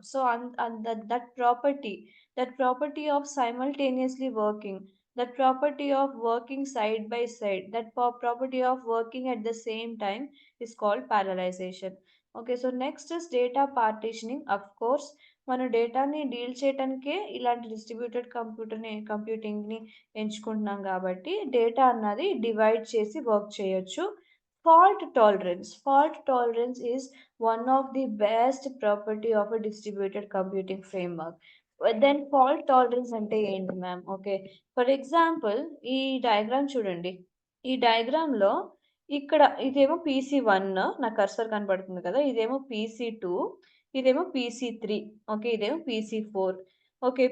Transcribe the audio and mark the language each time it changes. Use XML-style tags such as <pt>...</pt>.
<en>So, and and that that property, that property of simultaneously working, that property of working side by side, that property of working at the same time is called parallelization. Okay.</en> <te>So, next is data partitioning. Of course మనం డేటాని deal చేయటానికే ఇలాంటి distributed కంప్యూటింగ్‌ని ఎంచుకుంటున్నాం గాబట్టి, data అన్నది divide చేసి work చేయొచ్చు.</te> <en>Fault tolerance. Fault tolerance is one of the best property of a distributed computing framework. Then fault tolerance</en> <te>అంటే ఏంటి ma'am? Okay. For example ఈ డయాగ్రామ్ చూడండి. ఈ డయాగ్రామ్‌లో ఇక్కడ ఇదేమో పీసీ1 నా కర్సర్ కనపడుతుంది కదా! ఇదేమో పీసీ2, ఇదేమో పీసీ3. ఓకే. ఇదేమో పీసీ4. ఓకే.</te>